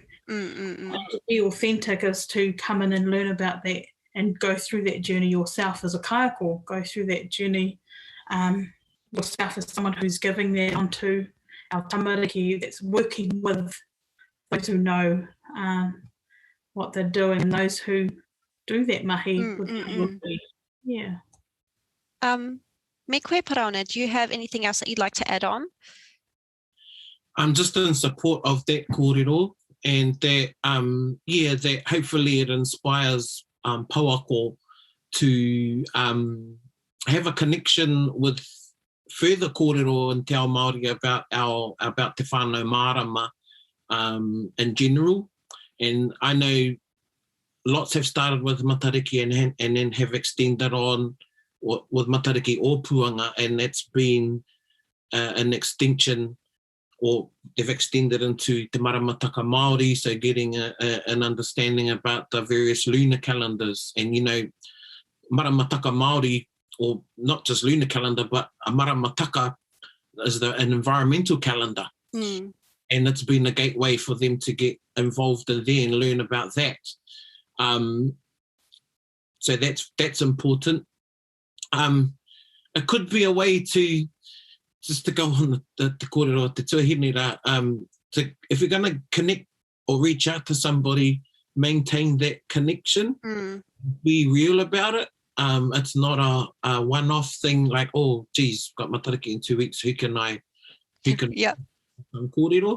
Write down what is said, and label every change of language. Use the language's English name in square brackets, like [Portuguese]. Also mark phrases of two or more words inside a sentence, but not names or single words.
[English] To be authentic is to come in and learn about that and go through that journey yourself as a kaiako, go through that journey yourself as someone who's giving that onto our tamariki, that's working with those who know what they're doing and those who do that mahi. Yeah. [Māori] Me koe Paraone, [English] do you have anything else that you'd like to add on? I'm just in support of that kōrero, and that that hopefully it inspires pauako to have a connection with further kōrero in [Māori] te ao Māori [English] about [Māori] te whānau mārama [English] in general. And I know lots have started with Matariki and then have extended on with Matariki or Puanga, and that's been an extension, or they've extended into [Māori] te maramataka Māori, [English] so getting an understanding about the various lunar calendars. And, you know, [Māori] maramataka Māori, [English] or not just lunar calendar, but a maramataka is an environmental calendar. And it's been a gateway for them to get involved in there and learn about that. So that's important. It could be a way to just to go on the kōrero, [Māori] te tuahine rā, [English] if you're going to connect or reach out to somebody, maintain that connection, be real about it. It's not a one-off thing like, oh, geez, got Matariki in 2 weeks, who can kōrero?